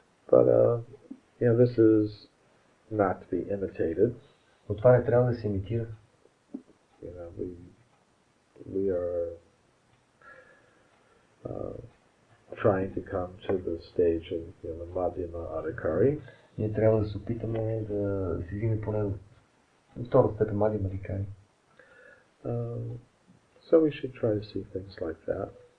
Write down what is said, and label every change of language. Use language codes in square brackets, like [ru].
[en] But this is not to be imitated. [bg] Но това не трябва да се имитира. [en] We are trying to come to the stage of the Madhyama Adhikari. [bg] Ние трябва да се опитаме да се стигнем поне до втора степен Madhyama Adhikari. [en] So we should try to see things like that.